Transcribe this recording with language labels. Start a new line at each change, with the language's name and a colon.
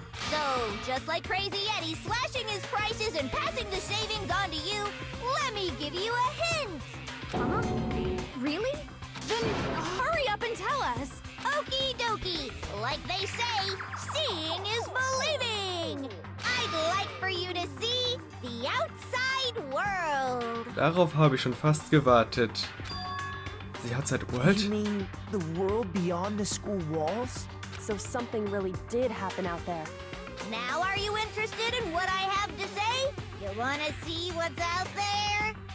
English: So, just like Crazy Eddie slashing his prices and passing the savings on to you, let me give you a hint. Huh? Really? Then hurry up and tell us. Okie dokie. Like they say, seeing is believing. I'd like for you to see the outside world.
German: Darauf habe ich schon fast gewartet.
English: The outside world? You mean the world beyond the school walls? So something really did happen out there. Now are you interested in what I have to say? You wanna see what's out there?